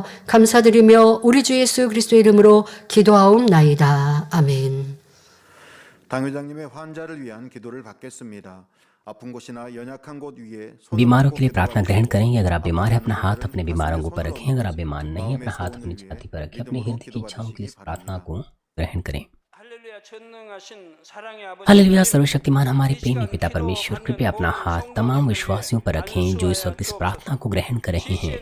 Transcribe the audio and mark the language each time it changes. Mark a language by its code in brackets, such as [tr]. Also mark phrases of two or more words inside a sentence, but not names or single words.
[ko] 감사드리며 우리 주 예수 그리스도의 이름으로 기도하옵나이다. 아멘. 당회장님의 환자를 위한 기도를 받겠습니다. [hi] बीमारों के लिए प्रार्थना ग्रहण करेंगे। अगर आप बीमार हैं अपना हाथ अपने बीमार अंगों पर रखें। अगर आप बीमार नहीं अपना हाथ अपनी छाती पर रखें। अपने हृदय की इच्छाओं के लिए इस प्रार्थना को ग्रहण करें। हालेलुया। सर्वशक्तिमान हमारे प्रेमी पिता परमेश्वर, कृपया अपना हाथ तमाम विश्वासियों पर रखें जो इस वक्त इस प्रार्थना को ग्रहण कर रहे हैं।